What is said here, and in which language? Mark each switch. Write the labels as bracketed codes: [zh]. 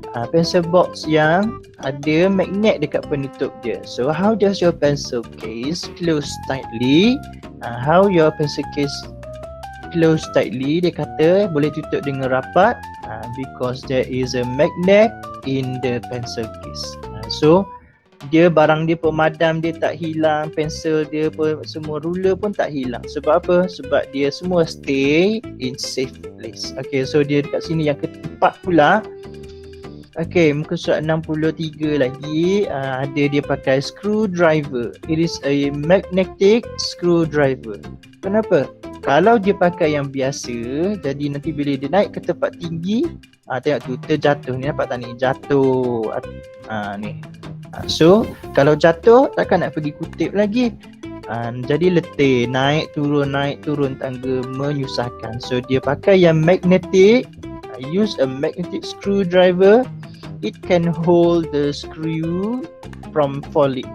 [ms] Pencil box yang ada magnet dekat penutup dia. [en] So how does your pencil case close tightly? How your pencil case close tightly? [ms] Dia kata boleh tutup dengan rapat [en] because there is a magnet in the pencil case. [ms] So dia barang dia pemadam dia tak hilang, pensel dia pun, semua ruler pun tak hilang. Sebab apa? Sebab dia semua [en] stay in safe place. [ms] Okay, so dia dekat sini yang keempat pula. Okay, muka surat 63 lagi, ada dia pakai screwdriver. [en] It is a magnetic screwdriver. [ms] Kenapa? Kalau dia pakai yang biasa, jadi nanti bila dia naik ke tempat tinggi, tengok tu terjatuh ni, nampak tak ni? Jatuh. Ni. So, kalau jatuh takkan nak pergi kutip lagi. Jadi letih, naik turun tangga menyusahkan. So dia pakai yang magnetic. [en] Use a magnetic screwdriver. It can hold the screw from falling.